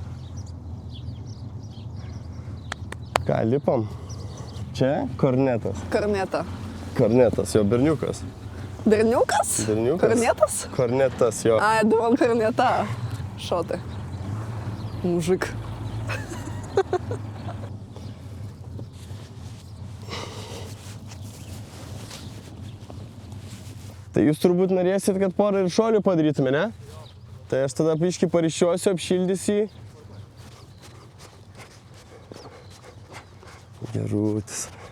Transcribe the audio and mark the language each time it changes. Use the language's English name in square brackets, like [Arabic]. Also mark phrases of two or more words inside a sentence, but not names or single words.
[Lithuanian] Ką, lipam? Čia kornetas. [Russian] Корнета. [Lithuanian] Kornetas, jo berniukas. Бернюкас? Berniukas. [Russian] Корнетас? [Lithuanian] Kornetas, jo. [Russian] А, я думал, корнета. Шо ты? Мужик. [Lithuanian] Tai jūs turbūt norėsit, kad porą ir šuolių padarytume, ne? Tai aš tada biškį parišiuosiu, apšildysiu jį. Gerutis.